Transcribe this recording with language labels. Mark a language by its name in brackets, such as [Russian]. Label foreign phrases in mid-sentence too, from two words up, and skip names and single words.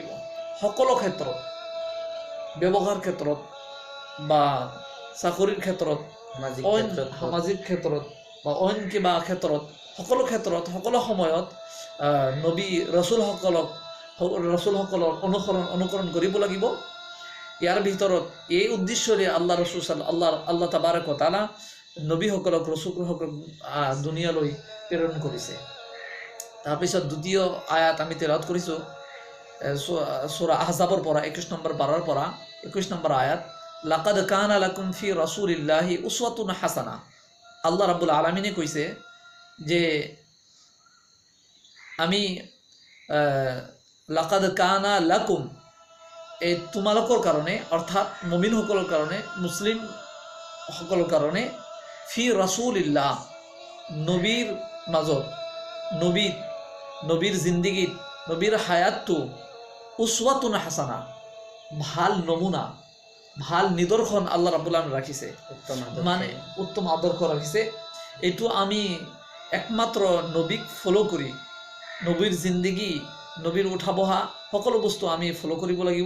[Assamese] সকলো ক্ষেত্ৰত, ব্যৱহাৰ ক্ষেত্ৰত বা চাকৰিৰ ক্ষেত্ৰত, সামাজিক ক্ষেত্ৰত বা অইন কিবা ক্ষেত্ৰত, সকলো সকলো সময়ত নবী ৰসুলসকলৰ অনুকৰণ কৰিব লাগিব। ইয়াৰ ভিতৰত এই উদ্দেশ্যৰে আল্লাহ তাবাৰাকা ওয়া তাআলা নবীসকলক, ৰসুলসকলক দুনিয়ালৈ প্ৰেৰণ কৰিছে। তাৰপিছত দ্বিতীয় আয়াত আমি তেলাওয়াত কৰিছোঁ সূৰা আহজাবৰ পৰা 21 নম্বৰ পাৰাৰ পৰা 21 নম্বৰ আয়াত, [Arabic] لقد كان لكم في رسول الله أسوة حسنة. [Assamese] আল্লাহ রাব্বুল আলামিনে কৈছে যে আমি [Arabic] لقد كان لكم, [Assamese] এই তোমালোকৰ কাৰণে, অৰ্থাৎ মুমিনসকলৰ কাৰণে, মুছলিম সকলৰ কাৰণে, [Arabic] في رسول الله, [Assamese] নবীৰ মাজত, নবীৰ জিন্দগীত, নবীৰ হায়াতটো [Arabic] أسوة حسنة, [Assamese] ভাল নমুনা, ভাল নিদৰ্শন আল্লাহ ৰাব্বুল আলামিন ৰাখিছে, উত্তম আদৰ্শ ৰাখিছে। এইটো আমি একমাত্ৰ নবীক ফলো কৰি, নবীৰ জিন্দগী, নবীৰ উঠা বহা সকলো বস্তু আমি ফ'ল' কৰিব লাগিব।